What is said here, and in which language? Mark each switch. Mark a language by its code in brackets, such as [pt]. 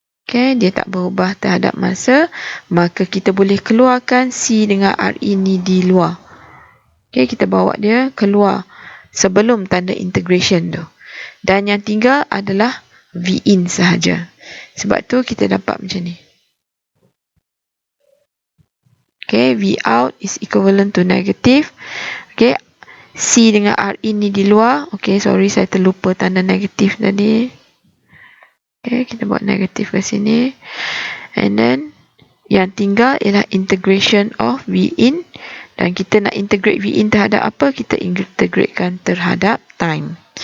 [ms] Okay, dia tak berubah terhadap masa, maka kita boleh keluarkan C dengan R in ni di luar. Okay, kita bawa dia keluar sebelum tanda integration tu. Dan yang tinggal adalah V in sahaja. Sebab tu kita dapat macam ni. [en] Okay, V out is equivalent to negative. [ms] Okay, C dengan R in ni di luar. Okay, sorry saya terlupa tanda negatif tadi. Okay, kita buat negatif ke sini. [en] And then [ms] yang tinggal ialah integration of V in. Dan kita nak integrate V in terhadap apa? Kita integratekan terhadap time.